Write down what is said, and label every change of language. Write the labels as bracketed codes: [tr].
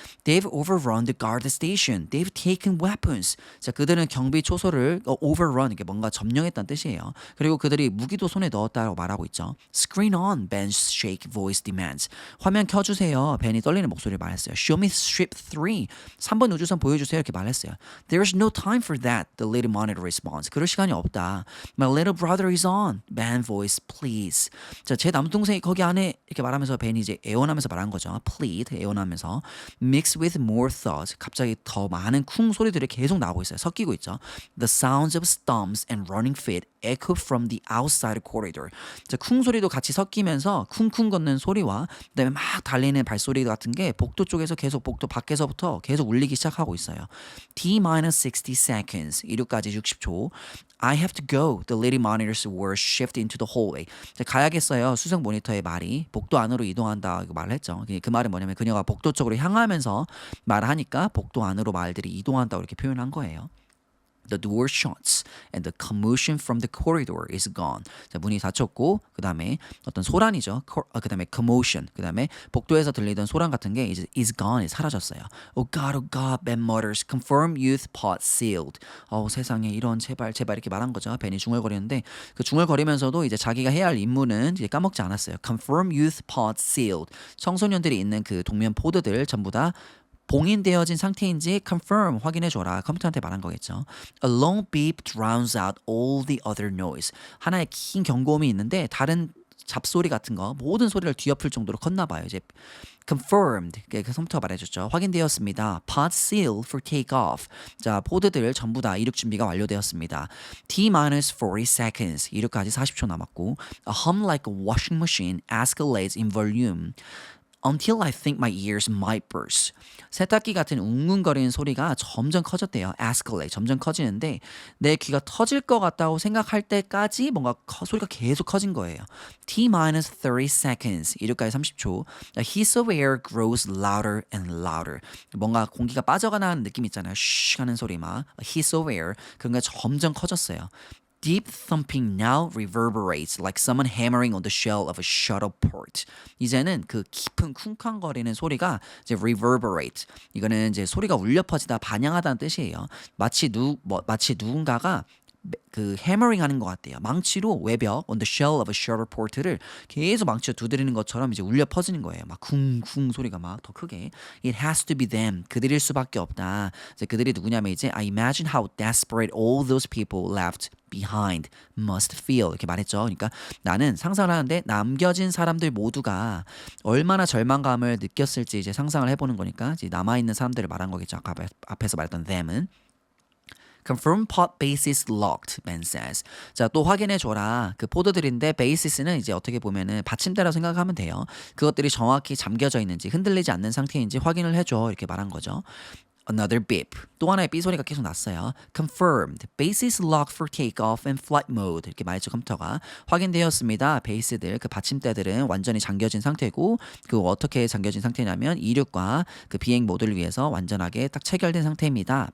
[en] They've overrun the guard station. They've taken weapons. [ko] 자, 그들은 경비 초소를 overrun 이게 뭔가 점령했다는 뜻이에요. 그리고 그들이 무기도 손에 넣었다고 말하고 있죠. [en] Screen on, Ben's shake voice demands. [ko] 화면 켜주세요. 벤이 떨리는 목소리를 말했어요. [en] Show me ship 3. [ko] 3번 우주선 보여주세요 이렇게 말했어요. [en] There's no time for that. The little monitor responds. [ko] 그럴 시간이 없다. [en] My little brother is on. Ben voice, please. [ko] 자, 제 남동생이 거기 안에 이렇게 말하면서 벤이 이제 애원하면서 말한 거죠. Plead, 애원하면서. [en] Mixed with more thoughts. [ko] 갑자기 더 많은 쿵 소리들이 계속 나오고 있어요. 섞이고 있죠. [en] The sounds of stumps and running feet echo from the outside corridor. [ko] 자, 쿵 소리도 같이 섞이면서 쿵쿵 걷는 소리와 그다음에 막 달리는 발소리 같은 게 복도 쪽에서 계속 복도 밖에서부터 계속 울리기 시작하고 있어요. [en] T-60 seconds. [ko] 이륙까지 60초. [en] I have to go. The lady monitors were shifted into the hallway. [ko] 자, 가야겠어요. 수석 모니터의 말이 복도 안으로 이동한다 그 말을 했죠. 그 말은 뭐냐면 그녀가 복도 쪽으로 향하면서 말하니까 복도 안으로 말들이 이동한다고 이렇게 표현한 거예요. [en] The door shuts and the commotion from the corridor is gone. [ko] 자, 문이 닫혔고 그 다음에 어떤 소란이죠. 그 다음에 commotion. 그 다음에 복도에서 들리던 소란 같은 게 이제 [en] is gone. [ko] 사라졌어요. [en] Oh God, Ben mutters. Confirm youth pod sealed. [ko] 세상에 이런 제발 이렇게 말한 거죠. 벤이 중얼거리는데 그 중얼거리면서도 이제 자기가 해야 할 임무는 이제 까먹지 않았어요. [en] Confirm youth pod sealed. [ko] 청소년들이 있는 그 동면 포드들 전부 다 봉인되어진 상태인지 confirm 확인해줘라. 컴퓨터한테 말한 거겠죠. [en] A long beep drowns out all the other noise. [ko] 하나의 긴 경고음이 있는데 다른 잡소리 같은 거 모든 소리를 뒤엎을 정도로 컸나 봐요. 이제 confirmed 그 컴퓨터가 말해줬죠. 확인되었습니다. [en] Pod sealed for takeoff. [ko] 자, 포드들 전부 다 이륙 준비가 완료되었습니다. [en] T-40 seconds. [ko] 이륙까지 40초 남았고 [en] A hum like a washing machine escalates in volume. Until I think my ears might burst. [ko] 세탁기 같은 웅웅거리는 소리가 점점 커졌대요. Escalate, 점점 커지는데 내 귀가 터질 것 같다고 생각할 때까지 뭔가 소리가 계속 커진 거예요. [en] T-30 seconds, [ko] 이륙까지 30초. [en] The hiss of air grows louder and louder. [ko] 뭔가 공기가 빠져가는 느낌 있잖아요. 쉬 하는 소리 막. [en] Hiss of air, [ko] 그런 게 점점 커졌어요. [en] Deep thumping now reverberates like someone hammering on the shell of a shuttle port. [ko] 이제는 그 깊은 쿵쾅거리는 소리가 이제 reverberate. 이거는 이제 소리가 울려 퍼지다 반향하다는 뜻이에요. 마치 누군가가 그 해머링 하는 것 같대요. 망치로 외벽 [en] on the shell of a shutter port [ko] 를 계속 망치로 두드리는 것처럼 이제 울려 퍼지는 거예요. 막 쿵쿵 소리가 막 더 크게. [en] It has to be them. [ko] 그들일 수밖에 없다. 이제 그들이 누구냐면 이제 [en] I imagine how desperate all those people left behind must feel 이렇게 말했죠. [ko] 그러니까 나는 상상을 하는데 남겨진 사람들 모두가 얼마나 절망감을 느꼈을지 이제 상상을 해보는 거니까 이제 남아있는 사람들을 말한 거겠죠. 아까 앞에서 말했던 them은. [en] Confirm pot base is locked, Ben says. [ko] 자, 또 확인해줘라. 그 포드들인데 basis는 이제 어떻게 보면은 받침대라고 생각하면 돼요. 그것들이 정확히 잠겨져 있는지 흔들리지 않는 상태인지 확인을 해줘. 이렇게 말한 거죠. [en] Another beep. [ko] 또 하나의 삐 소리가 계속 났어요. [en] Confirmed. Base is locked for takeoff and flight mode. [ko] 이렇게 말했죠, 컴퓨터가. 확인되었습니다. 베이스들, 그 받침대들은 완전히 잠겨진 상태고 그 어떻게 잠겨진 상태냐면 이륙과 그 비행 모드를 위해서 완전하게 딱 체결된 상태입니다.